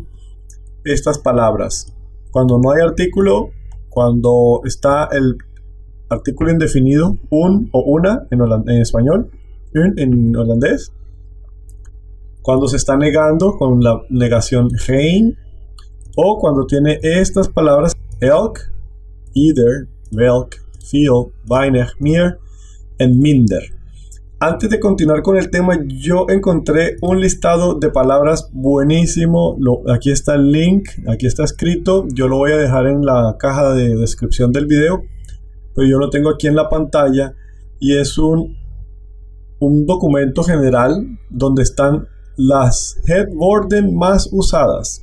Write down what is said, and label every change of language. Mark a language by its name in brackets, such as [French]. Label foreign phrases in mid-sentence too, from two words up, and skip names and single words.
[Spanish] Estas palabras, cuando no hay artículo, cuando está el artículo indefinido, un o una en español, en holandés, cuando se está negando con la negación geen, o cuando tiene estas palabras [Dutch] elk, either, welk, veel, weinig, meer en minder. [Spanish] Antes de continuar con el tema, yo encontré un listado de palabras buenísimo. Aquí está el link, aquí está escrito. Yo lo voy a dejar en la caja de descripción del video, pero yo lo tengo aquí en la pantalla y es un documento general donde están las headworden más usadas.